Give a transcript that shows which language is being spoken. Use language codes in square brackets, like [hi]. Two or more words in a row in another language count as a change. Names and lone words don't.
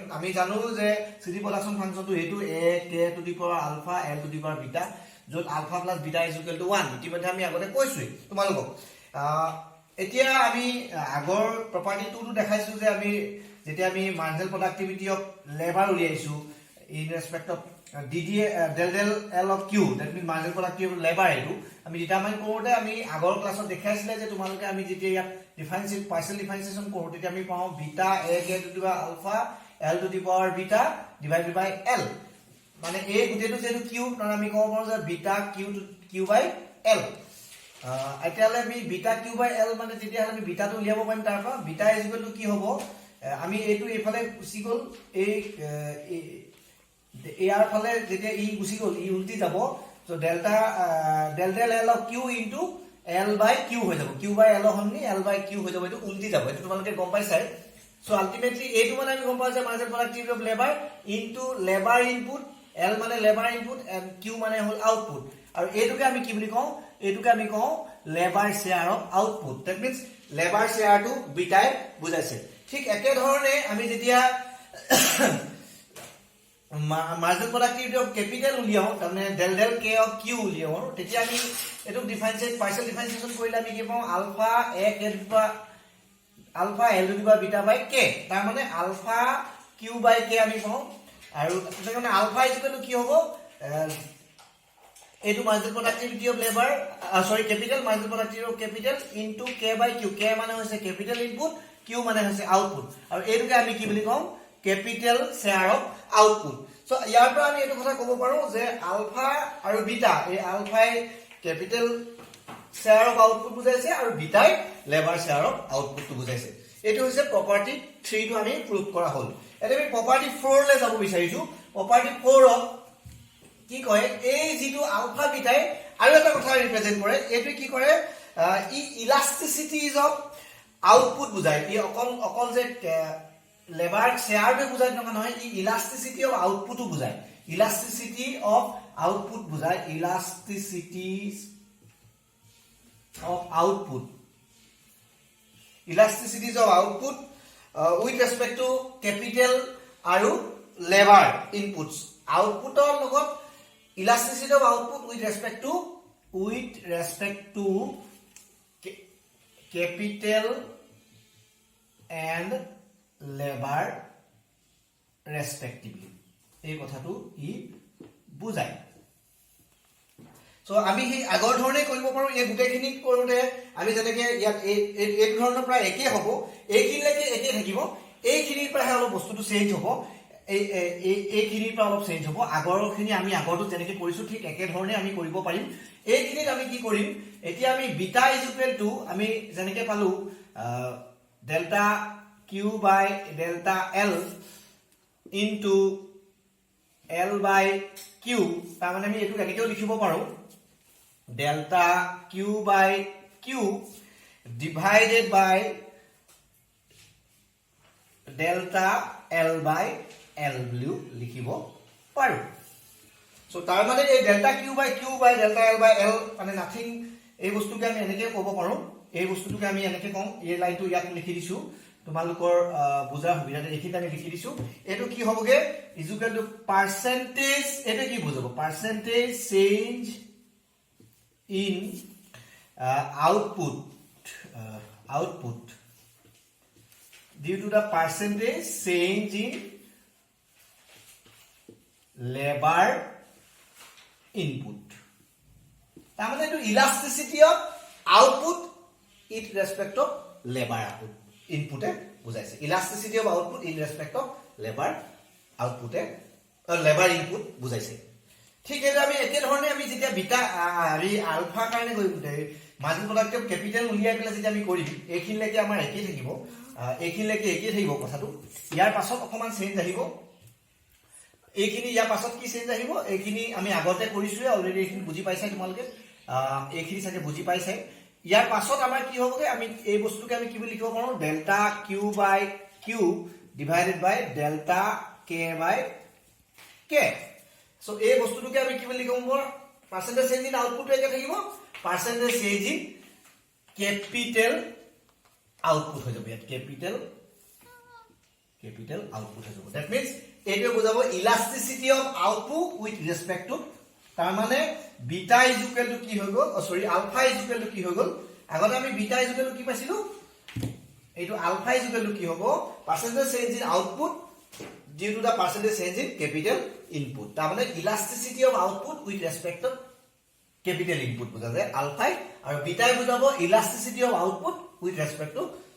[as] আমি জানো যে [en] CD production [as] ফাংচনটো এটো [en] a k to the power alpha l to the power beta, [as] যত [en] alpha plus beta is equal to 1 [as] ইতিমধ্যে আমি আগতে কৈছোই তোমালোকক। এতিয়া আমি আগৰ প্ৰপাৰ্টি 2 টো দেখাইছো যে আমি যেতিয়া আমি [en] marginal productivity of labor [as] উলিয়াইছো [en] in respect of del L of Q, that means marginal productivity of labor [as] এটো আমি ডিটাৰমাইন কৰোতে আমি আগৰ ক্লাছত দেখাইছিলে যে তোমালোকে আমি যেতিয়া ইয়াত [en] differentiate partial differentiation [as] কৰো তেতিয়া আমি পাওঁ [en] beta a k to the power alpha l to the power beta divided by l, [as] মানে a গুটেটো যেটো q মানে আমি কব পাৰো যে [en] beta q by l. [as] আইতিয়ালে আমি [en] beta q by l [as] মানে যেতিয়া আমি বিটাটো উলিয়াব পাৰিম তাৰ পৰা [en] beta is equal to [as] কি হ'ব, আমি এটো এফালে গুছি গল এই ইয়াৰ ফালে যেতিয়া ই গুছি গল ই উল্টি যাব, [en] so delta del L of Q into L by Q [as] হৈ যাব। [en] Q by L [as] হননি [en] L by Q [as] হৈ যাব, এটো উল্টি যাব। এটো তোমালোকে গম পাইছাই। [en] so ultimately [as] এটো মানে আমি গম পাওঁ যে [en] marginal productivity of labor into labor input, [as] L মানে [en] labor input and Q [as] মানে হল আউটপুট। আৰু এটোকে আমি কি বুলি কওঁ, এটোকে আমি কওঁ [en] labor share of output. that means labor shareটো [as] বিটাই বুজাইছে। ঠিক একে ধৰণে আমি যেতিয়া [en] marginal productivity of capital [as] উলিয়াও তাৰমানে [en] del k of q [as] উলিয়াও, তেতিয়া আমি এটো [en] differentiate partial differentiation [as] কৰিলে আমি কি পাওঁ [en] alpha a k [as] বা [en] alpha l to the power beta by k, [as] তাৰ মানে [en] alpha q by k [as] আমি পাওঁ। আৰু মানে [en] alpha is equal to [as] কি হ'ব, এটো [en] marginal productivity of labor capital marginal productivity of capital into k by q, [as] k মানে হৈছে [en] capital input, [as] q মানে হৈছে output, আৰু এটোকে আমি কি বুলি কওঁ [en] capital share of output. [as] So ইয়াৰ পৰা আমি এটো কথা ক'ব পাৰো যে আলফা আৰু বিটা, এই আলফাই [en] capital share of output [as] বুজাইছে আৰু বিটাই [en] labor share of output [as] টো বুজাইছে। এটো হৈছে প্ৰপাৰ্টি 3 টো আমি প্ৰুভ কৰা হ'ল। এতিয়া আমি প্ৰপাৰ্টি 4 লৈ যাব বিচাৰিছো। প্ৰপাৰ্টি 4 ত কি কয়, এই যেটো আলফা বিটাই আৰু এটা কথা ৰিপ্ৰেজেন্ট কৰে, এটো কি কৰে ই [en] elasticities of output [as] বুজায়। ই অকল যে [en] labor shareটো [as] বুজায় নহয়, ই [en] elasticity of outputও [as] বুজায়। [en] elasticity of output [as] বুজায়, [en] elasticity of output, elasticity of output, elasticities of output with respect to capital [as] আৰু [en] labor inputs. [as] আউটপুটৰ লগত [en] elasticity of output with respect to capital and labor respectively, [as] এই কথাটো ই বুজায়। সো আমি হি আগৰ ধৰণে কৰিব পাৰো। এই গুটেখিনি কৰোতে আমি যেনেকে ইয়াত এই ধৰণৰ প্ৰায় একে হ'ব, এইখিনিলৈকে একে থাকিব, এইখিনিৰ পৰা অলপ বস্তুটো চেঞ্জ হ'ব, এইখিনিৰ পৰা অলপ চেঞ্জ হ'ব। আগৰখিনি আমি আগৰটো যেনেকে কৰিছো ঠিক একে ধৰণে আমি কৰিব পাৰিম। এইখিনিত আমি কি কৰিম, এতিয়া আমি [en] beta is equal to [as] আমি যেনেকে পালো [en] delta q by delta l into l by q, [as] তাৰ মানে আমি এটো এনেকেও লিখিব পাৰো [en] delta q by q divided by delta l by l [as] বুলিও লিখিব পাৰো। সো তাৰ মানে এই [en] delta q by delta l by l [as] মানে নাথিং এই বস্তুকে আমি এনেকে ক'ব পাৰো এই বস্তুটোকে আমি এনেকে কম এই লাইনটো ইয়াত লিখি দিছো তোমালোকৰ বুজাৰ সুবিধাতে এইখিনি আমি লিখি দিছো এটো কি হ'বগে [en] is equal to percentage [as] এটো কি বুজাব [en] percentage change in output due to the percentage change in labor input [as] তাৰ মানে এটো [en] elasticity of output in respect of labor input [as] এ বুজাইছে [en] elasticity of output in respect of labor output এ labor [as] input বুজাইছে ঠিক আছে আমি একে ধৰণে আমি যেতিয়া বিটা আমি আলফা কাৰণে [en] margin product of capital [as] উলিয়াই পেলাই যেতিয়া আমি কৰিম এইখিনিলৈকে আমাৰ একেই থাকিব এইখিনিলৈকে একেই থাকিব কথাটো ইয়াৰ পাছত অকমান চেঞ্জ আহিব এইখিনি ইয়াৰ পাছত কি চেঞ্জ আহিব এইখিনি আমি আগতে কৰিছো অলৰেডি এইখিনি বুজি পাইছা তোমালোকে এইখিনি সাথে বুজি পাইছে ইয়াৰ পাছত আমাৰ কি হ'বগে আমি এই বস্তুকে আমি কি বুলি লিখিব পাৰো [en] delta q by q divided by delta k by k so [as] এই বস্তুটোকে আমি কি বুলি লিখিম [en] percentage change in output [as] একে থাকিব [en] percentage change in capital output [as] হৈ যাব ইয়াত ক্যাপিটাল আউটপুট হৈ যাব [en] that means [as] এইটো বুজাব [en] elasticity of output with respect to [as] তাৰ মানে [en] beta is equal to [as] কি হৈ গল [en] sorry alpha is equal to [as] কি হৈ গল আগতে আমি [en] beta is equal to [as] কি পাইছিলো এইটো [en] alpha is equal to [as] কি হ'ব [en] percentage change in output due to the percentage change in capital input [as] তাৰ মানে [en] elasticity of output with respect to capital input [as] বুজা যায় আলফা আৰু বিটাই বুজাব [en] elasticity of output with respect to